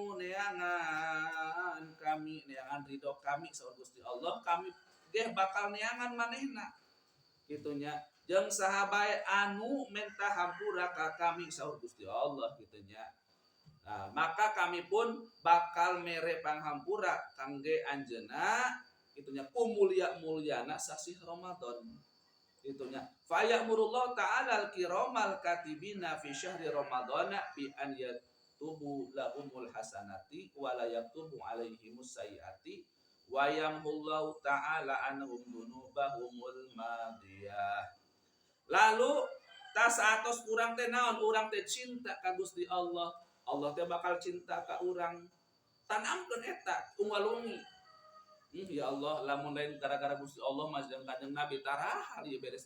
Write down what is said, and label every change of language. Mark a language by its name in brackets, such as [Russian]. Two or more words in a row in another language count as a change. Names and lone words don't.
[Sundanese] neangan kami neangan ridho kami saur Gusti Allah kami ge bakal neangan manehna gitunya jeung saha bae anu menta hampura ka kami saur Gusti Allah gitunya nah, maka kami pun bakal mere panghampura kangge anjeunna gitunya kumulya-mulyana sasih Ramadan gitunya [Arabic] فيأمر الله تعالى الكرام الكاتبين في شهر رمضان بأن يكتبوا لهم الحسنات ولا يكتبوا عليهم السيئات ويمحو الله تعالى عنهم ذنوبهم الماضية [Sundanese] lalu tas atos urang teh naon urang teh cinta ka Gusti Allah Allah teh bakal cinta ka urang tanamkeun eta unggal-ungi ya Allah lamun lain gara-gara Gusti Allah mah jeung Kanjeng Nabi tarahal ieu beres